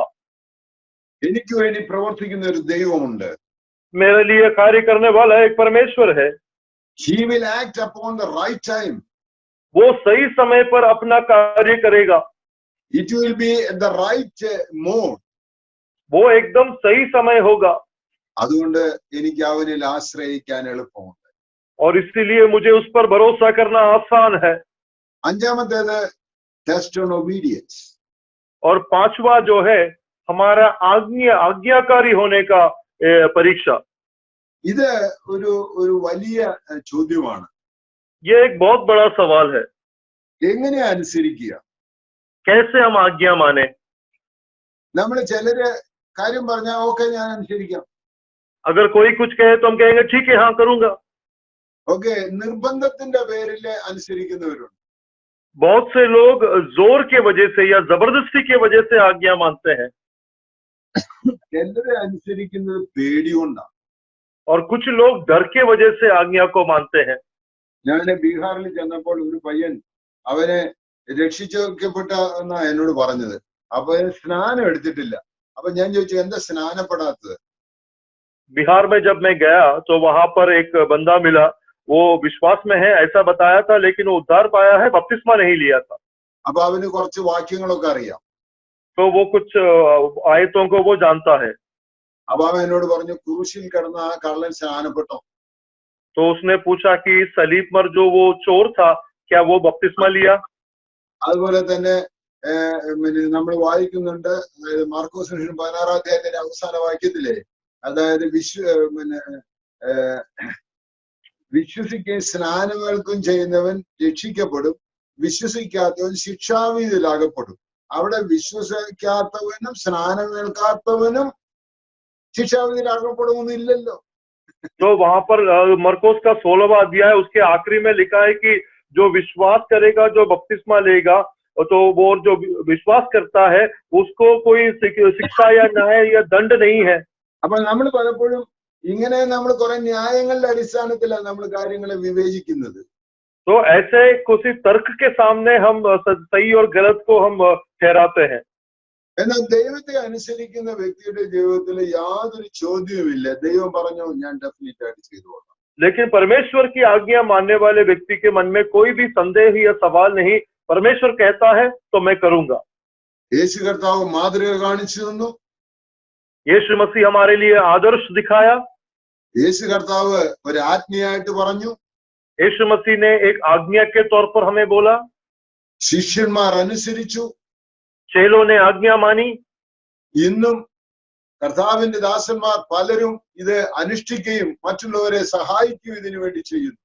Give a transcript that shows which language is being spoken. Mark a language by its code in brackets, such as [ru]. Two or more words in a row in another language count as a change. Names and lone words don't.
[ml] എനിക്ക് വേണ്ടി പ്രവർത്തിക്കുന്ന ഒരു ദൈവമുണ്ട്. [hi] मेरे लिए कार्य करने वाला एक परमेश्वर है। [en] He will act upon the right time. [hi] वो सही समय पर अपना कार्य करेगा। [en] It will be at the right mode. [hi] वो एकदम सही समय होगा। [ml] അതുകൊണ്ട് എനിക്ക് അവനിൽ ആശ്രയിക്കാൻ എളുപ്പമുണ്ട്. [hi] और इसीलिए मुझे उस पर भरोसा करना आसान है। [ml] 5-ാമത്തേത് [en] test on obedience. [hi] और 5वां जो है हमारा आज्ञाकारी होने का परीक्षा। [ml] ഇത് ഒരു വലിയ ചോദ്യമാണ്. [hi] ये एक बहुत बड़ा सवाल है। [ml] എങ്ങനെ അനുസരിക്കുക? [hi] कैसे हम आज्ञा माने? [ml] നമ്മൾ ചിലര് കാര്യം പറഞ്ഞാൽ ഓക്കെ ഞാൻ അനുസരിക്കാം. [hi] अगर कोई कुछ कहे तो हम कहेंगे ठीक है, हाँ करूंगा। [ml] ഓക്കെ, നിർബന്ധത്തിന്റെ പേരിൽ അനുസരിക്കുന്നവരുണ്ട്. [hi] बहुत से लोग जोर के वजह से या जबरदस्ती के वजह से आज्ञा मानते हैं, [ml] ചിലരെ അനുസരിക്കുന്നത് പേടികൊണ്ടാണ്. [hi] और कुछ लोग डर के वजह से आज्ञा को मानते हैं। [ml] ഞാൻ ബീഹാറിൽ ചെന്നപ്പോൾ ഒരു പയ്യൻ അവനെ രക്ഷിച്ചപ്പെട്ട എന്നാ എന്നോട് പറഞ്ഞത്. അപ്പൊ സ്നാനം എടുത്തിട്ടില്ല. അപ്പൊ ഞാൻ ചോദിച്ചു എന്താ സ്നാനപ്പെടാത്തത്? [hi] बिहार में जब मैं गया तो वहां पर एक बंदा मिला, वो विश्वास में है ऐसा बताया था, लेकिन वो उद्धार पाया है, बपतिस्मा नहीं लिया था। [ml] അപ്പൊ അവന് കുറച്ച് വാക്യങ്ങളൊക്കെ അറിയാം. [hi] तो वो कुछ आयतों को वो जानता है। [ml] അപ്പൊ അവൻ എന്നോട് പറഞ്ഞു ക്രൂശിൽ കിടന്ന ആ കള്ളൻ സ്നാനപ്പെട്ടോ? [hi] तो उसने पूछा कि सलीब पर जो वो चोर था क्या वो बपतिस्मा लिया? [ml] അതുപോലെ തന്നെ നമ്മൾ വായിക്കുന്നുണ്ട്, അതായത് മാർക്കോസ് 16-ാം അധ്യായത്തിന്റെ അവസാന വാക്യത്തിലെ, അതായത് വിശ്വസിക്കുകയും സ്നാനമേൽക്കും ചെയ്യുന്നവൻ രക്ഷിക്കപ്പെടും, വിശ്വസിക്കാത്തവൻ ശിക്ഷാവിധിയിലാകപ്പെടും. അവിടെ വിശ്വസിക്കാത്തവനും സ്നാനമേൽക്കാത്തവനും ശിക്ഷാവിധിയിലാകപ്പെടുമെന്നില്ലല്ലോ. [hi] तो वहां पर मरकोस का 16वां अध्याय उसके आखिरी में लिखा है कि जो विश्वास करेगा, जो बपतिस्मा लेगा, तो वो जो विश्वास करता है उसको कोई शिक्षा या न्याय या दंड नहीं है। [ml] അപ്പൊ നമ്മൾ പലപ്പോഴും ഇങ്ങനെ നമ്മൾ കുറെ ന്യായങ്ങളുടെ അടിസ്ഥാനത്തിലാണ് നമ്മൾ കാര്യങ്ങളെ വിവേചിക്കുന്നത്. [hi] तो ऐसे किसी तर्क के सामने हम सही और गलत को हम ठहराते हैं। [ml] എന്നാൽ ദൈവത്തെ അനുസരിക്കുന്ന വ്യക്തിയുടെ ജീവിതത്തിൽ യാതൊരു ചോദ്യവുമില്ല. ദൈവം പറഞ്ഞു ഞാൻ ഡെഫിനറ്റ് ആയിട്ട് ചെയ്തുകൊള്ളാം. [hi] लेकिन परमेश्वर की आज्ञा मानने वाले व्यक्ति के मन में कोई भी संदेह या सवाल नहीं। परमेश्वर कहता है तो मैं करूंगा। [ml] യേശു കർത്താവ് മാതൃക കാണിച്ചു തന്നു. [hi] यीशु मसीह हमारे लिए आदर्श दिखाया। [ml] യേശു കർത്താവ് ഒരു ആജ്ഞയായിട്ട് പറഞ്ഞു. [hi] यीशु मसीह ने एक आज्ञा के तौर पर हमें बोला। [ml] ശിഷ്യന്മാർ അനുസരിച്ചു. [hi] चेलों ने आज्ञा मानी। [ml] ഇന്നും കർത്താവിന്റെ ദാസന്മാർ പലരും ഇത് അനുഷ്ഠിക്കുകയും മറ്റുള്ളവരെ സഹായിക്കുകയും ഇതിനു വേണ്ടി ചെയ്യുന്നു.